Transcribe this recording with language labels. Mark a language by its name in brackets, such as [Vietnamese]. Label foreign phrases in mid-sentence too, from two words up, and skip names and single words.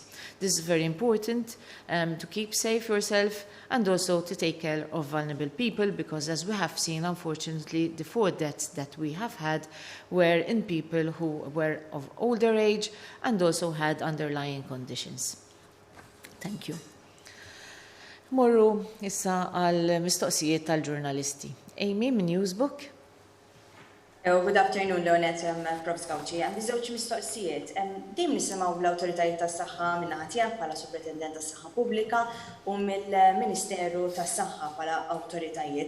[English] This is very important to keep safe yourself and also to take care of vulnerable people, because as we have seen, unfortunately, the 4 deaths that we have had were in people who were of older age and also had underlying conditions. Thank you. [Maltese] Morru issa għal mistoqsijiet tal-ġurnalisti. Amy minn Newsbook. [English] Good afternoon, Leonet, Prof. [Maltese] Skawċi. Għandi żewġ mistoqsijiet. Dejjem nisimgħu l-awtoritajiet tas-saħħa minn tiegħek bħala Superintendent tas-Saħħa Pubblika u mill-Ministeru tas-Saħħa bħala awtoritajiet.